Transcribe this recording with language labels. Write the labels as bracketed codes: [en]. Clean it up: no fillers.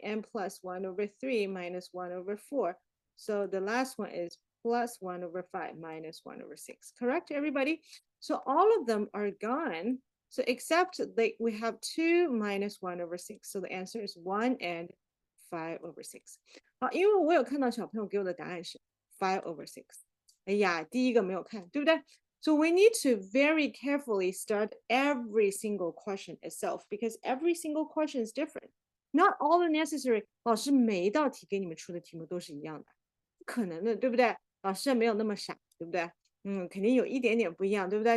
[en] And plus 1 over 3 minus 1 over 4. So the last one is plus 1 over 5 minus 1 over 6. Correct, everybody? So all of them are gone. So except we have 2 minus 1 over 6. So the answer is 1 and 5 over 6. [zh] 好，因为我有看到小朋友给我的答案是 5/6。哎呀，第一个没有看，对不对？ [en] So we need to very carefully start every single question itself because every single question is different. Not all the necessary. [zh] 老师每一道题给你们出的题目都是一样的，不可能的，对不对？老师没有那么傻，对不对？肯定有一点点不一样，对不对？